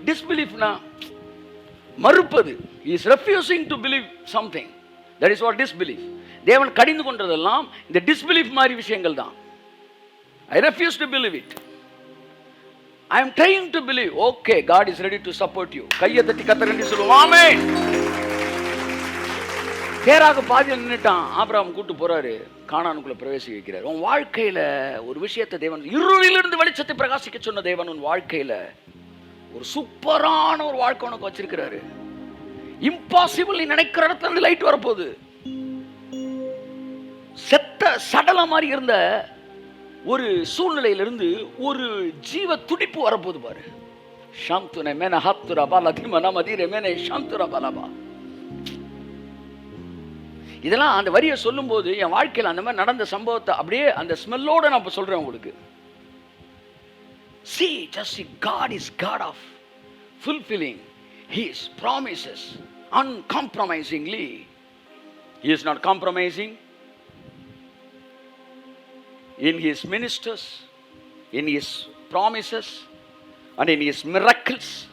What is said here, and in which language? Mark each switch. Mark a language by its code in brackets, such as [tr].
[en] Disbelief na [ta] மறுப்பது. [en] He is refusing to believe something. That is what disbelief. [ta] தேவன் கடிந்து கொண்டதெல்லாம் இந்த disbelief மாதிரி விஷயங்கள் தான். [en] I refuse to believe it. I am trying to believe. Okay, God is ready to support you. [ta] கையை தட்டி கர்த்தரை சொல்லுவோம். ஆமென். தேராக பாதியில் நின்னுட்டான். ஆபிரகாம் கூட்டு போறாரு, கானானுக்குள்ள பிரவேசிக்க வைக்கிறார். உன் வாழ்க்கையில ஒரு விஷயத்தை தேவன், இருளிலிருந்து வெளிச்சத்தை பிரகாசிக்க சொன்ன தேவன் உன் வாழ்க்கையில ஒரு சூப்பரான ஒரு வாழ்க்கை உனக்கு வச்சிருக்கிறாரு. இம்பாசிபிள் நீ நினைக்கிற இடத்துல இருந்து லைட் வரப்போகுது. செத்த சடல மாதிரி இருந்த ஒரு சூழ்நிலையிலிருந்து ஒரு ஜீவ துடிப்பு வரப்போகுது பாரு. சாந்துன மேன ஹத்துரா பாலதிம நமதிர மேன சாந்துரா பாலபா. இதெல்லாம் அந்த வரியை சொல்லும் போது என் வாழ்க்கையில் அந்த மாதிரி நடந்த சம்பவத்தை அப்படியே அந்த ஸ்மெல்லோட நான் இப்போ சொல்றேன் உங்களுக்கு. [en] See, just see, God is God of fulfilling His promises uncompromisingly. He is not compromising in His ministers, in His promises and in His miracles.